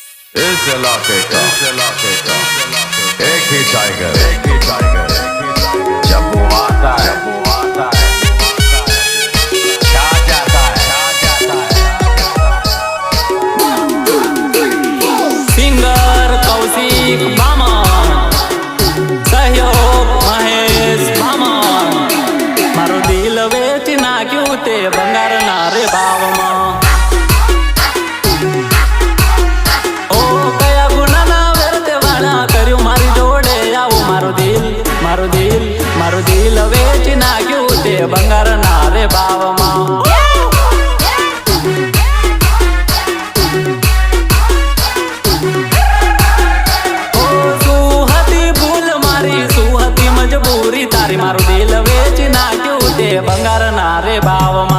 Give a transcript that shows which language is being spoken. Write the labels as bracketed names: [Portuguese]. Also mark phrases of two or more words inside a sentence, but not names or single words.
[Hindi] इस इलाके का एक ही टाइगर जब वो आता है छा जाता है। [Gujarati] सिंगर कौशिक बामन, सहयोग महेश बामन, મારો દિલ વેચી નાખ્યું તે બંગારના રે ભાવમાં। મારો દિલ વેચી નાખ્યું તે બંગારના રે ભાવમાં। સુહતી ભૂલ મારી સુહતી મજબૂરી તારી મારું દિલ વેચી નાખ્યું તે બંગારના રે ભાવમાં।